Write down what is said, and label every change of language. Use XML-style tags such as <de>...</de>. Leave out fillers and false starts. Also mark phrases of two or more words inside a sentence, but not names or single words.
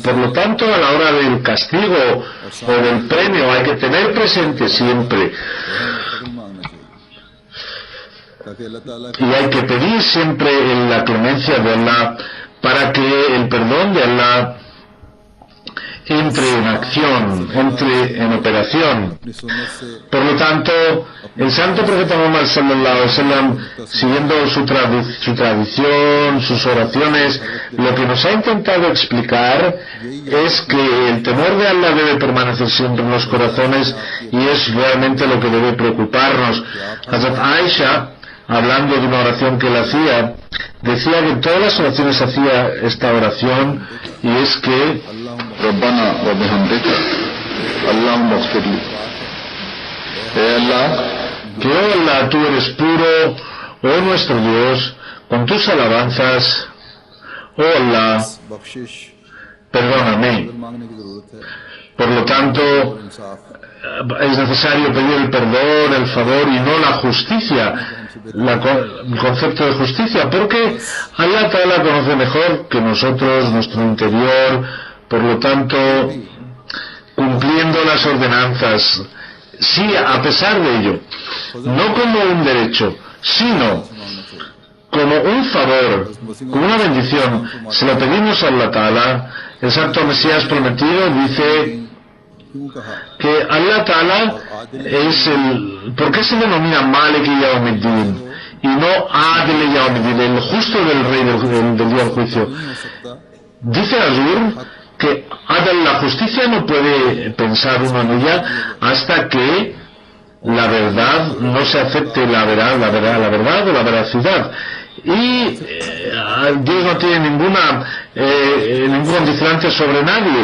<es>Por lo tanto, a la hora del castigo o del premio hay que tener presente siempre, y hay que pedir siempre la clemencia de Allah, para que el perdón de Allah entre en acción, entre en operación. Por lo tanto, el santo profeta Muhammad</es> <ar>صلى الله عليه وسلم,</ar> <es>siguiendo su tradición, sus oraciones, lo que nos ha intentado explicar es que el temor de Allah debe permanecer siempre en los corazones, y es realmente lo que debe preocuparnos. Hazrat Aisha, hablando de una oración que él hacía, decía que en todas las oraciones hacía esta oración, y es que</es> <ar>ربنا وبحمدك اللهم اغفر لي.</ar> <es>Allah, que oh Allah, tú eres puro, oh nuestro Dios, con tus alabanzas, oh Allah, बख्शिश perdóname.</es> <ur>مانگنے کی ضرورت ہے</ur> <es>Por lo tanto, इंसाफ es necesario pedir el perdón, el favor y no la justicia, el concepto de justicia, porque</es> <ar>الله تعالى</ar> <es>conoce mejor que nosotros nuestro interior. Por lo tanto, cumpliendo las ordenanzas, sí, a pesar de ello, no como un derecho, sino como un favor, como una bendición, se lo pedimos a</es> <ar>الله تعالى.</ar> <es>El Santo Mesías prometido dice</es> <ur>کیوں کہا</ur> <es>que</es> <ar>الله تعالى</ar> <es>es el... ¿Por qué se denomina</es> <ar>مالك يوم الدين</ar> <es>y no</es> <ar>عادل يوم الدين,</ar> <es>el justo del rey del día del juicio?</es> <ur>نہیں ہو سکتا</ur> <es>Dice Azur que Adal, la justicia, no puede pensar uno en ella hasta que la verdad no se acepte, la verdad o la veracidad. Y Dios no tiene ningún condicionante sobre nadie.</es>